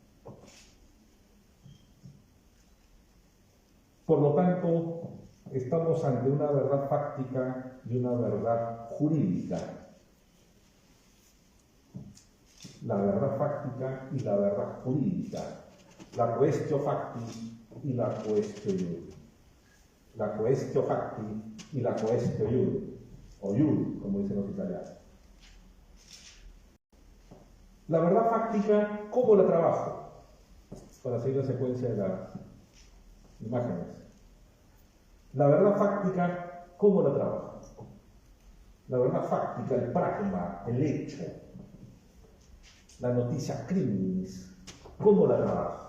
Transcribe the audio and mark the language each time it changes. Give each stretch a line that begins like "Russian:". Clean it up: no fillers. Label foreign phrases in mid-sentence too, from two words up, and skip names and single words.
Latin: Por lo tanto, estamos ante una verdad fáctica y una verdad jurídica. La verdad fáctica y la verdad jurídica. La quaestio facti
Spanish: y la
Latin: quaestio iure. La quaestio facti
Spanish: y la
Latin: quaestio iure.
Spanish: O iure, como dicen los italianos. La verdad fáctica, ¿cómo la trabajo? Para seguir la secuencia de las imágenes. La verdad fáctica, ¿cómo la trabajo? La verdad fáctica, el pragma, el hecho, la noticia criminis, ¿cómo la trabajo?